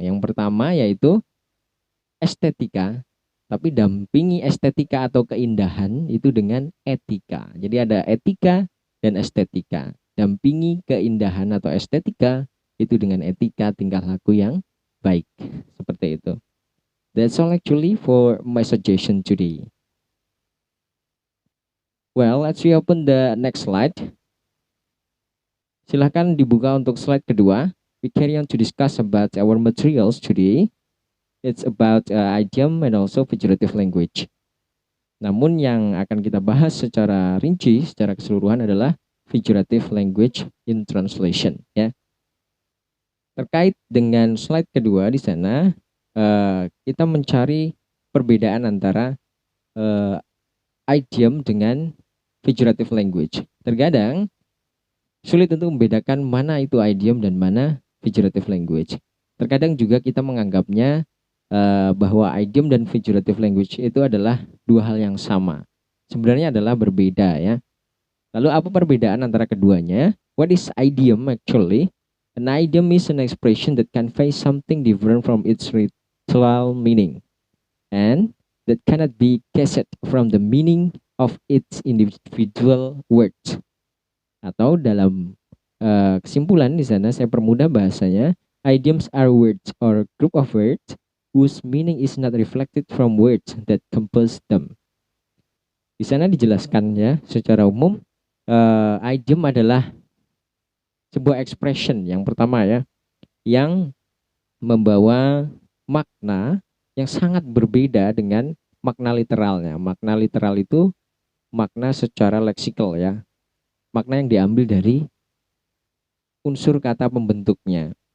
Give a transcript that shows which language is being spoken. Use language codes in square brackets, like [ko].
[id] Yang pertama yaitu estetika, tapi dampingi estetika atau keindahan itu dengan etika. Jadi ada etika dan estetika. Dampingi keindahan atau estetika itu dengan etika tingkah laku yang baik. Seperti itu. [en] That's all actually for my suggestion today. Well, let's reopen the next slide. [id] Silahkan dibuka untuk slide kedua. [en] We carry on to discuss about our materials today. It's about idiom and also figurative language. [id] Namun yang akan kita bahas secara rinci, secara keseluruhan adalah figurative language in translation ya. Terkait dengan slide kedua di sana, kita mencari perbedaan antara idiom dengan figurative language. Terkadang sulit untuk membedakan mana itu idiom dan mana figurative language. Terkadang juga kita menganggapnya bahwa idiom dan figurative language itu adalah dua hal yang sama. Sebenarnya adalah berbeda ya. Lalu apa perbedaan antara keduanya? [en] What is idiom actually? An idiom is an expression that conveys something different from its literal meaning, and that cannot be guessed from the meaning of its individual words. [id] Atau dalam kesimpulan di sana saya permudah bahasanya, [en] idioms are words or group of words whose meaning is not reflected from words that compose them. [id] Di sana dijelaskan ya secara umum, idiom adalah sebuah expression yang pertama ya, yang membawa makna yang sangat berbeda dengan makna literalnya. Makna literal itu makna secara leksikal ya, makna yang diambil dari unsur kata pembentuknya.